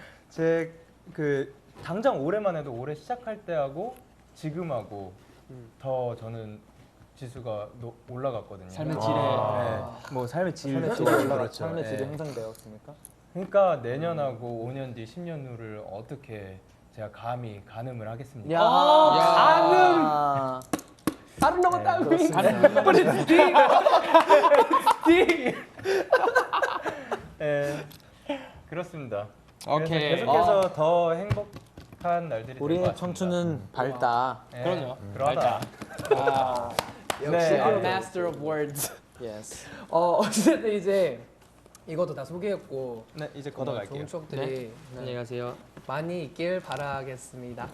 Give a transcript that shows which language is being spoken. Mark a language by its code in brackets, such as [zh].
[ko] 제 그 당장 올해만 해도 올해 시작할 때하고 지금하고 더 저는 지수가 올라갔거든요. 삶의 질에 뭐 삶의 질이 그렇죠. 삶의 질이 향상되었습니까? 그러니까 내년하고 5년 뒤, 10년 후를 어떻게 제가 감히 가늠을 하겠습니까? 가늠. [en] I don't know what that means, but it's deep. It's deep. [ko] 네, 그렇습니다. 오케이. 계속해서 더 행복한 날들이 될 것 우리의 같습니다. 청춘은 밝다. 네, 그럼요. 그러다. 역시 [en] master of words. Yes. [ko] 어쨌든 이제 이것도 다 소개했고 네, 이제 좋은 걷어갈게요. 추억들이 안녕히 가세요. 많이 있길 바라겠습니다.